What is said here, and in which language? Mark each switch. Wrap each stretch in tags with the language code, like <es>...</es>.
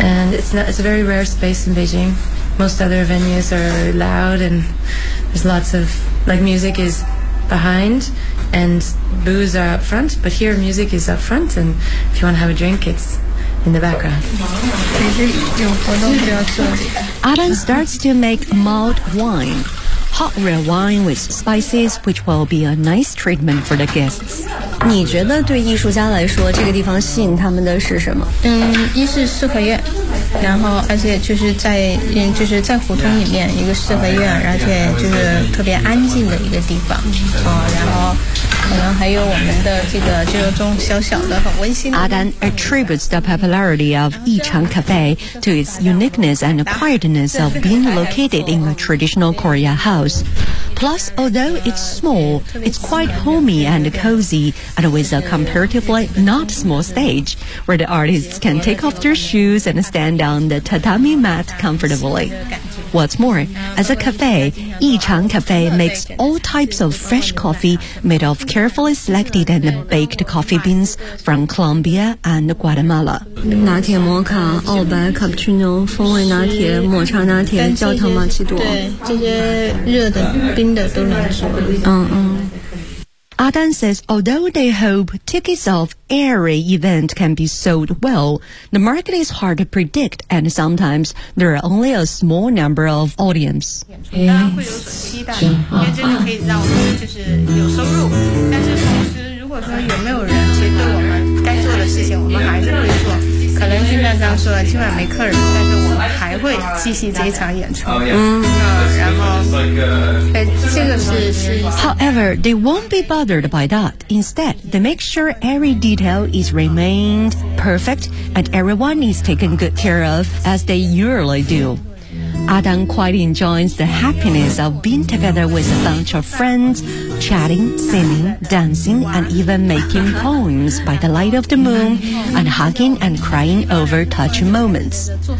<en>And it's a very rare space in Beijing. Most other venues are loud and there's lots of, like, music is behind and booze are up front. But here music is up front and if you want to have a drink, it's in the background. Adan starts to make mulled wine, hot red wine with spices, which will be a nice treatment for the guests.</en> <zh>你觉得对艺术家来说这个地方吸引他们的是什么？一是四合院，然后而且就是在胡同里面一个四合院，而且就是特别安静的一个地方、然后可能还有我们的这个中小小的很温馨的。</zh> <en>阿丹 attributes the popularity of Yicheng Cafe to its uniqueness and quietness of being located in a traditional Korea house. Plus, although it's small, it's quite homey and cozyand with a comparatively not small stage where the artists can take off their shoes and stand on the tatami mat comfortably. What's more, as a cafe, Yicheng Cafe makes all types of fresh coffee made of carefully selected and baked coffee beans from Colombia and Guatemala.</en> <zh>拿铁摩卡、澳白、卡布奇诺、风味拿铁、抹茶拿铁、焦糖玛奇朵，对，这些热的、冰的都能做。</zh> <en>Adan says, although they hope tickets of every event can be sold well, the market is hard to predict, and sometimes there are only a small number of audience. Yes.</en> <zh>当然会有所期待，因为这就可以让我们就是有收入。但是同时，如果说有没有人接对我们该做的事情，我们还是会做。可能今天早上说了，今晚没客人，但是我还会继续接场演出。然后，这个是。</zh> <en>However, they won't be bothered by that. Instead, they make sure every detail is remained perfect and everyone is taken good care of as they usually do. Adan quite enjoys the happiness of being together with a bunch of friends, chatting, singing, dancing, and even making poems by the light of the moon and hugging and crying over touch moments.</en>